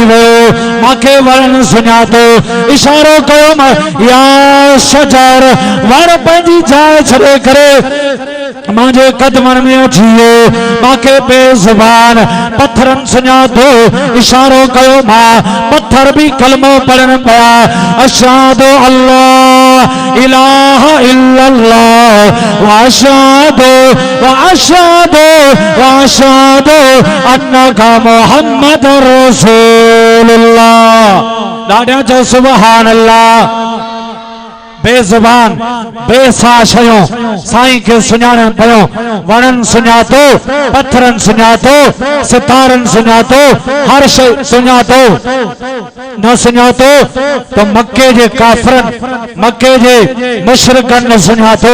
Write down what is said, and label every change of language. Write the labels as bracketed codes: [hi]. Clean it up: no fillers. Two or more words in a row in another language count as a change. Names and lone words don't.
[sd] वियो, माखे वण सुञातो इशारो कयो [ar] يا شجر [sd] वण पंहिंजी जाइ छॾे करे मांजे कदमन में अची वियो, माखे बेज़ुबान पत्थरन सुञातो इशारो कयो मां पत्थर भी कलमो पढ़न पिया [ar] أشهد ألا إله إلا الله وأشهد أنك محمد رسول الله. [sd] ॾाढा चओ [ar] سبحان الله. [sd] बेज़ुबान बेसा शयों साईं के सुञाणन पियो, वणन सुञातो, पत्थरन सुञातो, सितारन सुञातो, हर शय सुञातो। न सुञातो तो मक्के जे काफरन, मक्के जे मुशरिकन न सुञातो।